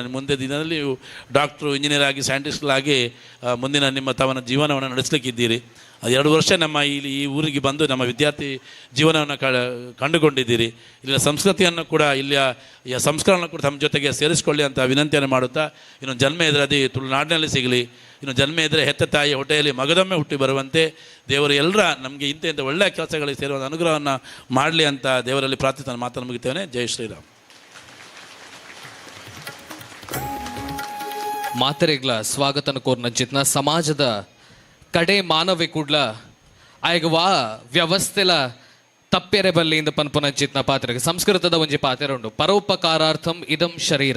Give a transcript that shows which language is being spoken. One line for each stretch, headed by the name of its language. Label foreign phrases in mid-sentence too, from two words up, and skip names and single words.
Kannada: ಮುಂದೆ ದಿನದಲ್ಲಿ ನೀವು ಡಾಕ್ಟ್ರು ಇಂಜಿನಿಯರ್ ಆಗಿ ಸೈಂಟಿಸ್ಟ್ಗಳಾಗಿ ಮುಂದಿನ ನಿಮ್ಮ ತಮ್ಮ ಜೀವನವನ್ನು ನಡೆಸಲಿಕ್ಕಿದ್ದೀರಿ 2 ವರ್ಷ ನಮ್ಮ ಈ ಊರಿಗೆ ಬಂದು ನಮ್ಮ ವಿದ್ಯಾರ್ಥಿ ಜೀವನವನ್ನು ಕಂಡುಕೊಂಡಿದ್ದೀರಿ ಇಲ್ಲಿನ ಸಂಸ್ಕೃತಿಯನ್ನು ಕೂಡ ಇಲ್ಲಿಯ ಸಂಸ್ಕರಣ ಕೂಡ ತಮ್ಮ ಜೊತೆಗೆ ಸೇರಿಸಿಕೊಳ್ಳಿ ಅಂತ ವಿನಂತಿಯನ್ನು ಮಾಡುತ್ತಾ ಇನ್ನೊಂದು ಜನ್ಮ ಎದುರು ಅದು ತುಳುನಾಡಿನಲ್ಲಿ ಸಿಗಲಿ ಇನ್ನು ಜನ್ಮ ಇದ್ದರೆ ಹೆತ್ತ ತಾಯಿ ಹೊಟ್ಟೆಯಲ್ಲಿ ಮಗದೊಮ್ಮೆ ಹುಟ್ಟಿ ಬರುವಂತೆ ದೇವರು ಎಲ್ಲರ ನಮಗೆ ಇಂಥ ಒಳ್ಳೆಯ ಕೆಲಸಗಳಿಗೆ ಸೇರುವಂಥ ಅನುಗ್ರಹವನ್ನು ಮಾಡಲಿ ಅಂತ ದೇವರಲ್ಲಿ ಪ್ರಾರ್ಥಿಸಿ ಮಾತನ್ನು ಮುಗಿತೇನೆ. ಜೈ ಶ್ರೀರಾಮ್.
Tulu: ಮಾತರೆಗ್ಲ ಸ್ವಾಗತನ ಕೋರ್ನಂಚಿತ್ನ ಸಮಾಜದ ಕಡೆ ಮಾನವೆ ಕೂಡ್ಲ ಆಯ್ಗ ವಾ ವ್ಯವಸ್ಥೆಲ ತಪ್ಪೆರೆ ಬಲ್ಲಿಯಿಂದ ಪನ್ಪುನಂಚಿತ್ನ ಪಾತ್ರೆಗೆ ಸಂಸ್ಕೃತದ ಒಂಜಿ ಪಾತ್ರೆ ಉಂಡು
Sanskrit: ಪರೋಪಕಾರಾರ್ಥಂ ಇದಂ ಶರೀರಂ.